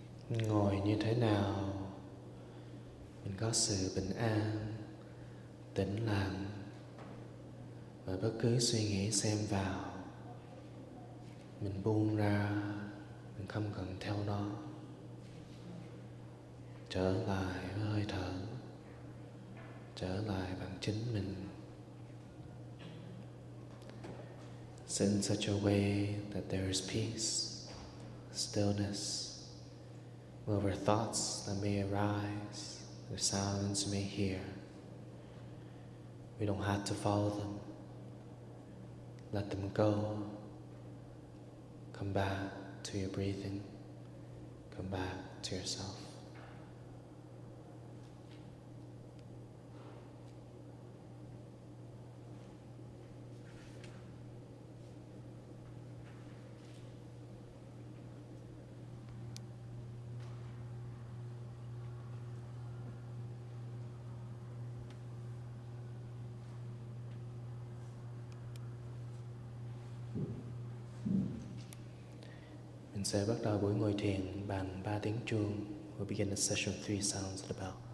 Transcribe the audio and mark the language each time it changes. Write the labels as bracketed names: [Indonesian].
[Vietnamese] Ngồi như thế nào, mình có sự bình an, tĩnh lặng, và bất cứ suy nghĩ xen vào, mình buông ra, mình không cần theo nó. Trở lại với hơi thở, trở lại bằng chính mình. [English] Sit in such a way that there is peace, stillness, over thoughts that may arise, the sounds you may hear. We don't have to follow them. Let them go. Come back to your breathing. Come back to yourself. [Vietnamese] Mình sẽ bắt đầu buổi ngồi thiền bằng 3 tiếng chuông. [English] We'll begin the session with 3 sounds of the bell.